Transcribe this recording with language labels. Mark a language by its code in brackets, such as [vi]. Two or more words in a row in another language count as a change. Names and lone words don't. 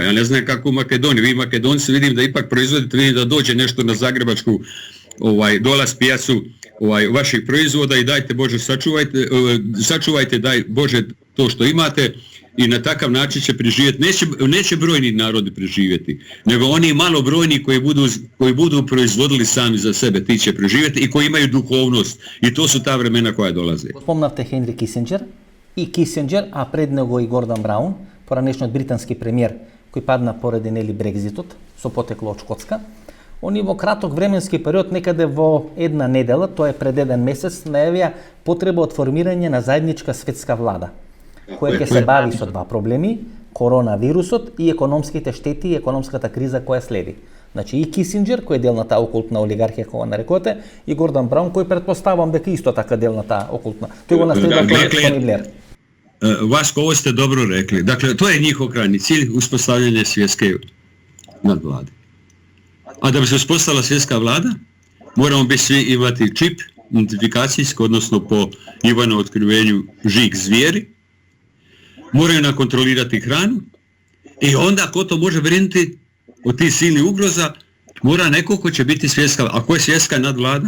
[hr] Ja ne znam kako u Makedoniji. Vi Makedonci vidim da ipak proizvodite, vidim da dođe nešto na zagrebačku dolaz pijacu vaših proizvoda i dajte Bože sačuvajte, daj Bože to što imate i na takav način će preživjeti. Neće brojni narodi preživjeti, nego oni malobrojni koji budu proizvodili sami za sebe, ti će preživjeti i koji imaju duhovnost. I to su ta vremena koja dolaze. [mk] Spomnавте Henry Kissinger i Kissinger, a pred него и Гордон Браун, поранешниот британски премиер кој падна поради Брекзитот, со потекло од Шкотска. Они во краток временски период, некаде во една недела, тоа е пред еден месец, најавија потреба од формирање на заедничка светска влада, која ќе се бави со два проблеми, коронавирусот и економските штети и економската криза која следи. Значи и Кисинџер, кој е дел на таа окултна олигархија која нарекувате, и Гордон Браун, кој предпоставам дека исто така дел на таа окултна. Тој го наследува Тони Блер. [hr] Vasko, ovo ste dobro rekli. Dakle, to je njihov krajnji cilj, uspostavljanje svjetske nadvlade. A da bi se uspostavila svjetska vlada, moramo bi svi imati čip, identifikacijski, odnosno po Ivanu otkrivenju žig zvijeri, moraju nam kontrolirati hranu i onda ko to može brinuti od tih silnih ugroza, Mora neko ko će biti svjetska, a ko je svjetska nadvlada?